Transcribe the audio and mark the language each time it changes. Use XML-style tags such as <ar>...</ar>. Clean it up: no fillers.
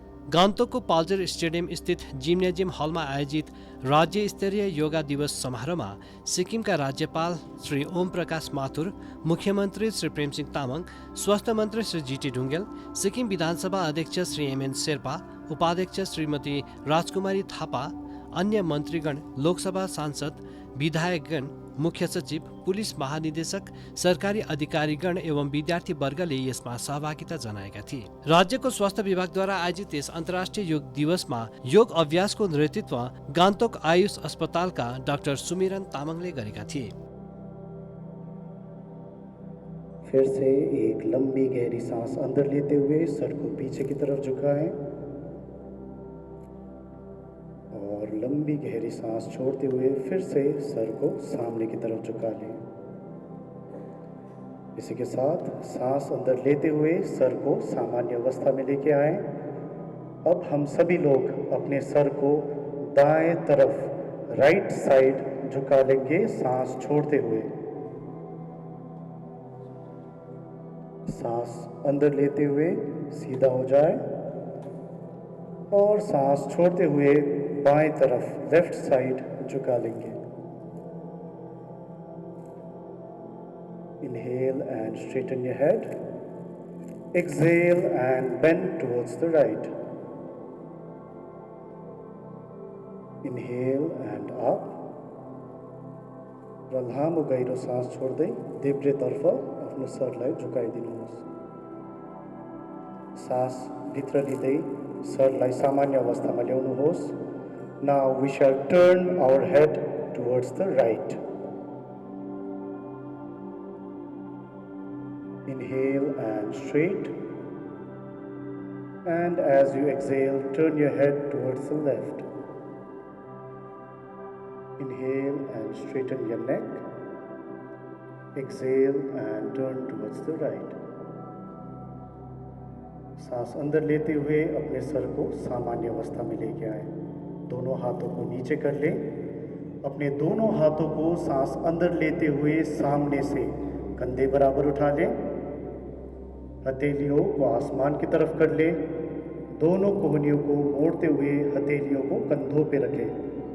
<ne>गान्तोकको पाल्जर स्टेडियम स्थित जिम्नेजियम हलमा आयोजित राज्य स्तरीय योगा दिवस समारोहमा सिक्किमका राज्यपाल श्री ओम प्रकाश माथुर, मुख्यमन्त्री श्री प्रेमसिंह तामाङ, स्वास्थ्य मन्त्री श्री जीटी ढुङ्गेल, सिक्किम विधानसभा अध्यक्ष श्री एमएन शेर्पा, उपाध्यक्ष श्रीमती राजकुमारी थापा, अन्य मन्त्रीगण, लोकसभा सांसद, विधायकगण, मुख्य सचिव, पुलिस महानिदेशक, सरकारी अधिकारीगण एवं विद्यार्थी वर्गले यसमा सहभागिता जनाएका थिए। राज्यको स्वास्थ्य विभागद्वारा आयोजित यस अन्तर्राष्ट्रिय योग दिवसमा योग अभ्यासको नेतृत्व गान्तोक आयुष अस्पतालका डाक्टर सुमिरन तामाङले गरेका थिए।</ne> <hi>फिर से एक लंबी गहरी सांस अंदर लेते हुए सर को पीछे की तरफ झुकाएं और लंबी गहरी सांस छोड़ते हुए फिर से सर को सामने की तरफ झुका लें। इसी के साथ सांस अंदर लेते हुए सर को सामान्य अवस्था में लेके आए। अब हम सभी लोग अपने सर को दाएं तरफ</hi> <en>right side</en> <hi>झुका लेंगे सांस छोड़ते हुए। सांस अंदर लेते हुए सीधा हो जाए और सांस छोड़ते हुए बाएं तरफ</hi> <en>left side</en> <hi>झुका लेंगे।</hi> <en>Inhale and straighten your head. Exhale and bend towards the right. Inhale and up.</en> <ne>र लामो गहिरो सास छोड्दै देब्रेतर्फ आफ्नो सरलाई झुकाइदिनुहोस्। सास भित्र लिँदै सरलाई सामान्य अवस्थामा ल्याउनुहोस्।</ne> <en>Now we shall turn our head towards the right. Inhale and straight. And as you exhale, turn your head towards the left. Inhale and straighten your neck. Exhale and turn towards the right.</en> <hi>सांस अंदर लेते हुए अपने sir को सामान्य अवस्था में लेके आए। दोनों हाथों को नीचे कर लें। अपने दोनों हाथों को सांस अंदर लेते हुए सामने से कंधे बराबर उठा लें। हथेलियों को आसमान की तरफ कर लें। दोनों कोहनियों को मोड़ते हुए हथेलियों को कंधों पे रखें।</hi>